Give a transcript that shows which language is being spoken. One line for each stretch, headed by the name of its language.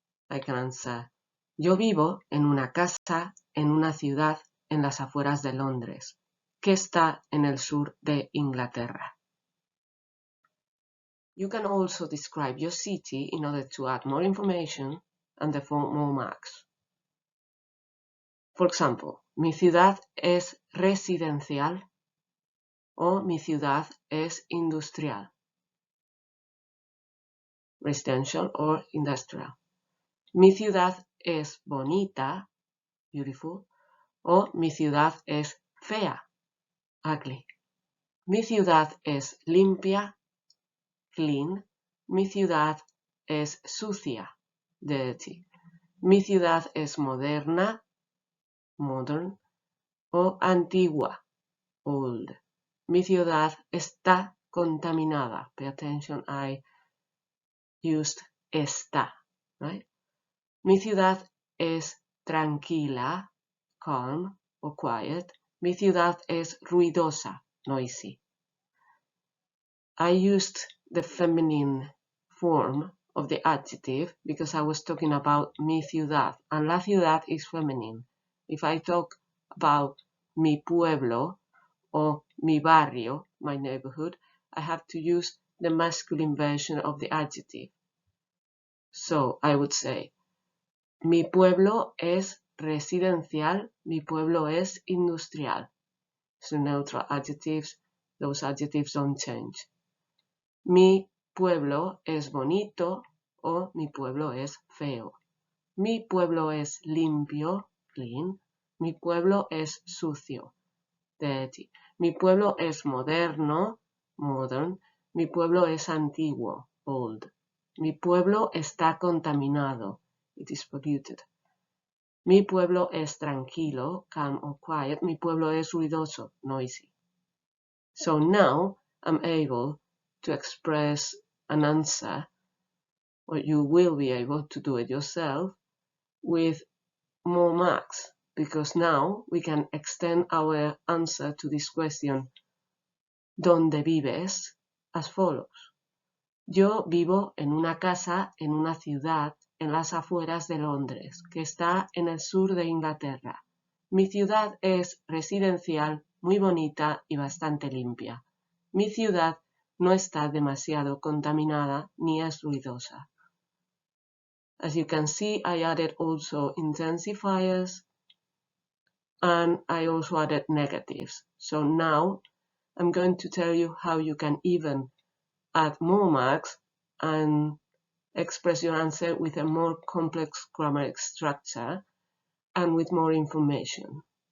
English: I can answer,
Spanish: yo vivo en una casa, en una ciudad, en las afueras de Londres, que está en el sur de Inglaterra.
English: You can also describe your city in order to add more information and therefore more marks. For example,
Spanish: mi ciudad es residencial o mi ciudad es industrial.
English: Residential or industrial.
Spanish: Mi ciudad es bonita, beautiful, o mi ciudad es fea, ugly. Mi ciudad es limpia, clean. Mi ciudad es sucia, dirty. Mi ciudad es moderna, modern, o antigua, old. Mi ciudad está contaminada.
English: Pay attention, I used está, right?
Spanish: Mi ciudad es tranquila,
English: calm or quiet.
Spanish: Mi ciudad es ruidosa, noisy.
English: I used the feminine form of the adjective because I was talking about
Spanish: mi ciudad,
English: and
Spanish: la ciudad
English: is feminine. If I talk about
Spanish: mi pueblo
English: or
Spanish: mi barrio,
English: my neighborhood, I have to use the masculine version of the adjective. So I would say,
Spanish: mi pueblo es residencial, mi pueblo es industrial.
English: So neutral adjectives, those adjectives don't change.
Spanish: Mi pueblo es bonito o mi pueblo es feo. Mi pueblo es limpio, clean. Mi pueblo es sucio, dirty. Mi pueblo es moderno, modern. Mi pueblo es antiguo, old. Mi pueblo está contaminado,
English: it is polluted.
Spanish: Mi pueblo es tranquilo,
English: calm or quiet.
Spanish: Mi pueblo es ruidoso, noisy.
English: So now I'm able to express an answer, or you will be able to do it yourself, with more marks because now we can extend our answer to this question,
Spanish: ¿dónde vives?,
English: as follows.
Spanish: Yo vivo en una casa en una ciudad en las afueras de Londres, que está en el sur de Inglaterra. Mi ciudad es residencial, muy bonita y bastante limpia. Mi ciudad no está demasiado contaminada ni es ruidosa.
English: As you can see, I added also intensifiers and I also added negatives. So now I'm going to tell you how you can even add more marks and express your answer with a more complex grammar structure and with more information.